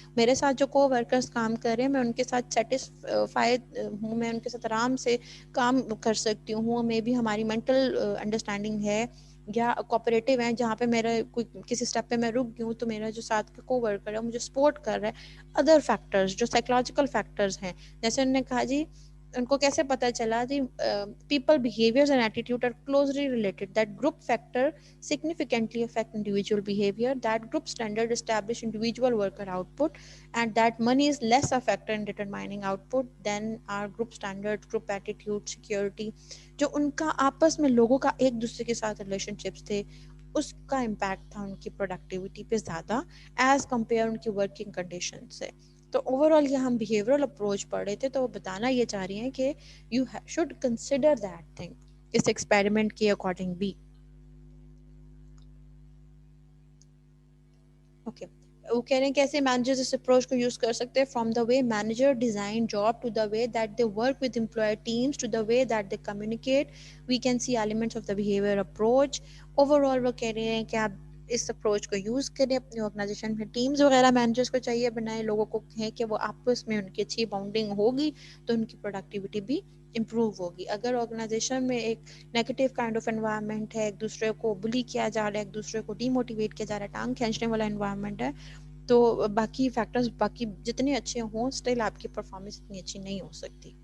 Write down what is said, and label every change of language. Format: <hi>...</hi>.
<ur>میرے ساتھ جو کو ورکرس کام کر رہے ہیں میں ان کے ساتھ سیٹسفائیڈ ہوں, میں ان کے ساتھ آرام سے کام کر سکتی ہوں. مے بی ہماری مینٹل انڈرسٹینڈنگ ہے یا کوآپریٹو ہیں, جہاں پہ میرا کوئی کسی اسٹیپ پہ میں رک گئی ہوں تو میرا جو ساتھ کا کو ورکر ہے مجھے سپورٹ کر رہا ہے. ادر فیکٹرز جو سائیکولوجیکل فیکٹرز ہیں, جیسے انہوں نے کہا جی ان کو کیسے پتہ چلا جی</ur> <en>People behaviours and attitude are closely related, that group factor significantly affect individual behavior, that group standard establish individual worker output, and that money is less a factor in determining output than our group standard, group attitude, security.</en> <ur>جو ان کا آپس میں لوگوں کا ایک دوسرے کے ساتھ ریلیشن شپس تھے, اس کا امپیکٹ تھا ان کی پروڈکٹیوٹی پہ زیادہ ایز کمپیئر ان کی ورکنگ کنڈیشن سے. تو اوور آل یہ ہم بیہیورل اپروچ پڑھ رہے تھے, تو وہ بتانا یہ چاہ رہی ہیں کہ</ur> <en>you should consider that thing</en> <ur>اس experiment کے اکارڈنگ بھی. اوکے, وہ کہہ رہے ہیں کیسے مینیجرز اس اپروچ کو یوز کر سکتے ہیں,</ur> <en>From the way manager design job to the way that they work with employee teams to the way that they communicate, we can see elements of the behaviour approach.</en> <ur>Over all وہ کہہ رہے ہیں کہ آپ اس approach کو use کریں اپنی organization میں. ٹیمز وغیرہ مینیجرس کو چاہیے بنائیں, لوگوں کو کہیں کہ وہ آپس میں ان کی اچھی باؤنڈنگ ہوگی تو ان کی پروڈکٹیوٹی بھی امپروو ہوگی. اگر آرگنائزیشن میں ایک نیگیٹو کائنڈ آف انوائرمنٹ ہے, ایک دوسرے کو بلی کیا جا رہا ہے, ایک دوسرے کو ڈی موٹیویٹ کیا جا رہا ہے, ٹانگ کھینچنے والا انوائرمنٹ ہے, تو باقی فیکٹرز باقی جتنے اچھے ہوں اسٹل آپ کی پرفارمنس اتنی اچھی نہیں ہو سکتی.</ur>